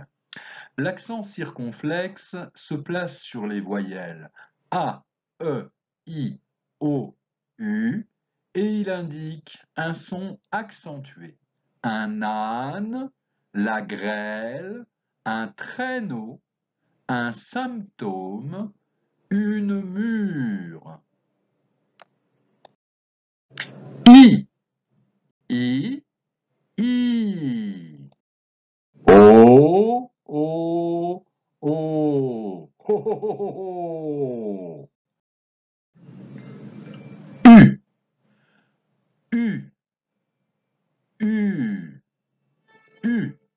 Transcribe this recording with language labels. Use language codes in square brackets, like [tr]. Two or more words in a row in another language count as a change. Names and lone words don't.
[fr] L'accent circonflexe se place sur les voyelles A, E, I, O, U et il indique un son accentué. Un âne, la grêle, un traîneau, un symptôme, une mûre. I, I, I. O, O, O. Ho, ho, ho, ho, ho. U, U, U, U.